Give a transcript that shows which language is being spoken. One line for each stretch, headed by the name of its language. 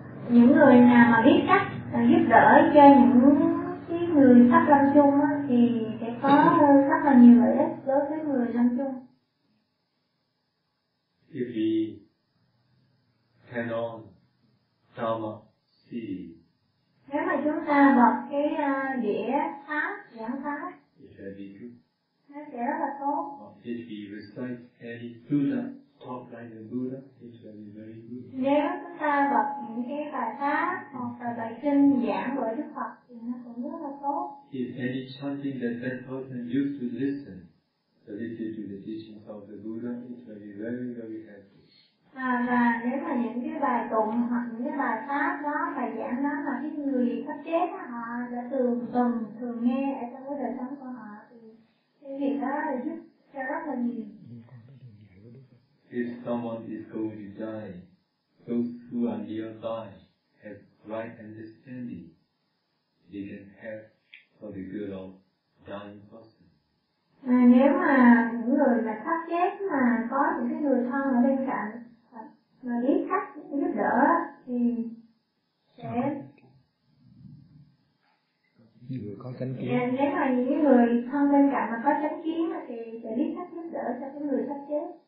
Vietnamese: Những người nào mà biết cách giúp đỡ cho những cái người sắp lâm chung á thì sẽ có rất là nhiều lợi ích đối với người lâm chung.
English: If we turn on Dharma CD.
Vietnamese: Nếu mà chúng ta bật cái đĩa pháp giảng pháp.
English: It will be good.
Vietnamese: Nó sẽ rất là tốt.
English: If we recite any sutta. Talk like the Buddha, it's very, very good.
Vietnamese: Nếu chúng ta bật những cái bài pháp hoặc là bài kinh giảng của Đức Phật thì nó cũng rất là tốt.
English: If any chanting that person used to listen, to listen to the teachings of the Buddha, it's very, very, very helpful.
Vietnamese: Và nếu mà những cái bài tụng hoặc những cái bài pháp đó, bài giảng đó mà cái người sắp chết họ đã thường nghe ở trong cái đời sống của họ thì cái việc đó là giúp cho rất là nhiều.
English: If someone is going to die, those who are nearby have right understanding, they can help for the good of dying person.
Vietnamese: Nếu mà những người mà sắp chết mà có những cái người thân ở bên cạnh mà biết cách giúp đỡ thì sẽ những người có chánh kiến. Nếu mà những người thân bên cạnh mà có chánh kiến thì sẽ biết cách giúp đỡ cho cái người sắp chết.